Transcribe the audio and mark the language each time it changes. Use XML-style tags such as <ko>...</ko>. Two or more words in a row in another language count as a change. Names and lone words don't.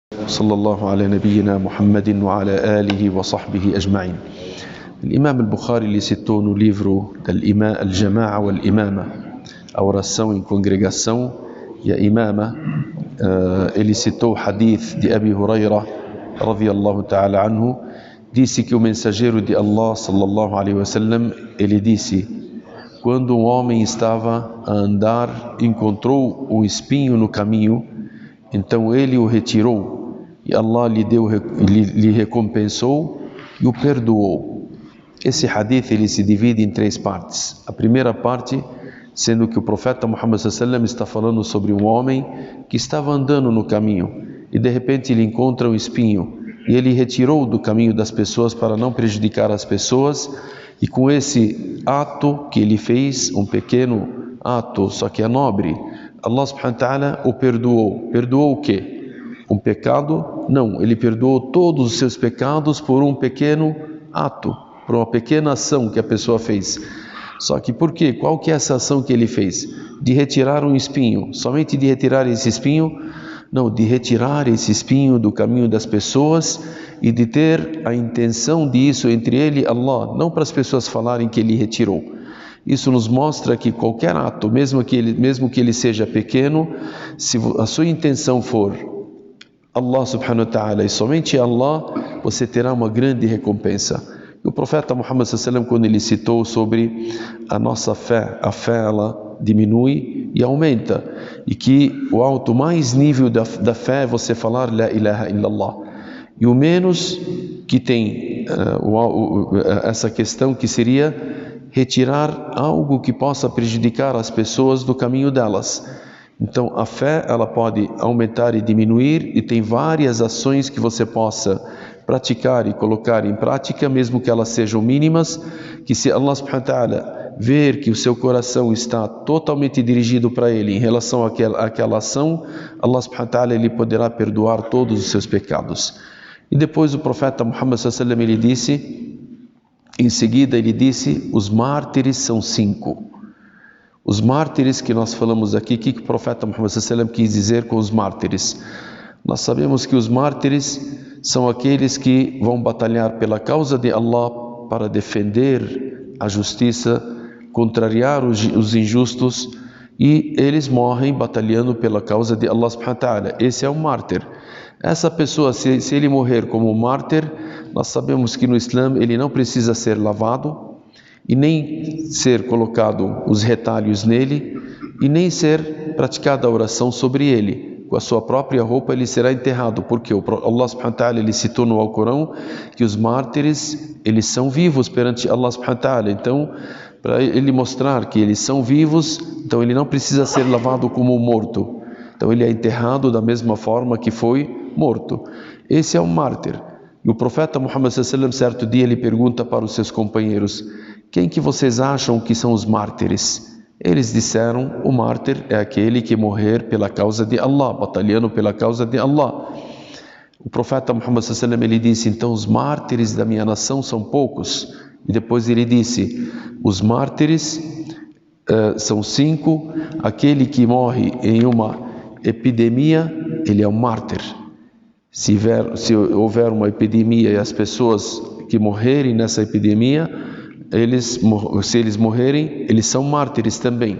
<ar>صلى الله على نبينا محمد وعلى آله وصحبه أجمعين.</ar> <pt>الإمام البخاري ele citou no livro Al-Jama'a wal-Imama, a oração em congregação e a imama. Ele citou o hadith de Abi Huraira</pt> <ar>رضي الله تعالى عنه.</ar> <pt>Disse que o mensageiro de Allah</pt> <ar>صلى الله عليه وسلم,</ar> <pt>ele disse: quando um homem estava a andar, encontrou um espinho no caminho, então ele o retirou e Allah lhe recompensou e o perdoou. Esse hadith ele se divide em três partes. A primeira parte, sendo que o profeta Muhammad</pt> <ar>صلى الله عليه وسلم</ar> <pt>está falando sobre um homem que estava andando no caminho e de repente ele encontra um espinho e ele retirou do caminho das pessoas para não prejudicar as pessoas, e com esse ato que ele fez, um pequeno ato, só que é nobre, Allah</pt> <ar>سبحانه وتعالى</ar> <pt>o perdoou. Perdoou o quê? Um pecado? Não, ele perdoou todos os seus pecados por um pequeno ato, por uma pequena ação que a pessoa fez. Só que por quê? Qual que é essa ação que ele fez? De retirar um espinho. Somente de retirar esse espinho? Não, de retirar esse espinho do caminho das pessoas e de ter a intenção disso entre ele e Allah, não para as pessoas falarem que ele retirou. Isso nos mostra que qualquer ato, mesmo que ele seja pequeno, se a sua intenção for Allah</pt> <ar>سبحانه وتعالى</ar> <pt>e somente Allah, você terá uma grande recompensa. O profeta Muhammad</pt> <ar>صلى الله عليه وسلم,</ar> <pt>quando ele citou sobre a nossa fé, a fé ela diminui e aumenta, e que o alto mais nível da fé é você falar</pt> <ar>لا إله إلا الله,</ar> <pt>e o menos que tem essa questão que seria retirar algo que possa prejudicar as pessoas do caminho delas. Então a fé ela pode aumentar e diminuir, e tem várias ações que você possa praticar e colocar em prática, mesmo que elas sejam mínimas, que se Allah</pt> <ar>سبحانه وتعالى</ar> <pt>ver que o seu coração está totalmente dirigido para Ele em relação àquela ação, Allah</pt> <ar>سبحانه وتعالى</ar> <pt>ele poderá perdoar todos os seus pecados. E depois o profeta Muhammad</pt> <ar>صلى الله عليه وسلم</ar> <pt>ele disse, em seguida ele disse, os mártires são 5. Os mártires que nós falamos aqui, o que o profeta Muhammad</pt> <ar>صلى الله عليه وسلم</ar> <pt>quis dizer com os mártires? Nós sabemos que os mártires são aqueles que vão batalhar pela causa de Allah para defender a justiça, contrariar os injustos, e eles morrem batalhando pela causa de Allah</pt> <ar>سبحانه وتعالى.</ar> <pt>Esse é um mártir. Essa pessoa, se ele morrer como mártir, nós sabemos que no Islã ele não precisa ser lavado, e nem ser colocado os retalhos nele, e nem ser praticada a oração sobre ele. Com a sua própria roupa ele será enterrado, porque Allah</pt> <ar>سبحانه وتعالى</ar> <pt>ele citou no Alcorão que os mártires eles são vivos perante Allah</pt> <ar>سبحانه وتعالى.</ar> <pt>Então, para ele mostrar que eles são vivos, então ele não precisa ser lavado como morto. Então ele é enterrado da mesma forma que foi morto. Esse é um mártir. E o profeta Muhammad</pt> <ar>صلى الله عليه وسلم,</ar> <pt>certo dia, ele pergunta para os seus companheiros: quem que vocês acham que são os mártires? Eles disseram: o mártir é aquele que morrer pela causa de Allah, batalhando pela causa de Allah. O profeta Muhammad</pt> <ar>صلى الله عليه وسلم</ar> <pt>ele disse: então os mártires da minha nação são poucos. E depois ele disse: os mártires são 5. Aquele que morre em uma epidemia, ele é um mártir. Se houver uma epidemia e as pessoas que morrerem nessa epidemia, se eles morrerem, eles são mártires também.</pt>